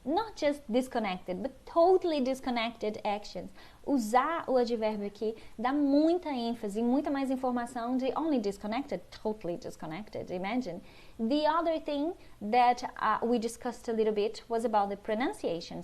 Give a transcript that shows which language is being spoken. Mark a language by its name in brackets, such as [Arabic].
[English] Not just disconnected, but totally disconnected actions. [Portuguese] Usar o advérbio aqui dá muita ênfase, muita mais informação de [English] only disconnected, totally disconnected, [Portuguese] imagine. [English] The other thing that we discussed a little bit was about the pronunciation.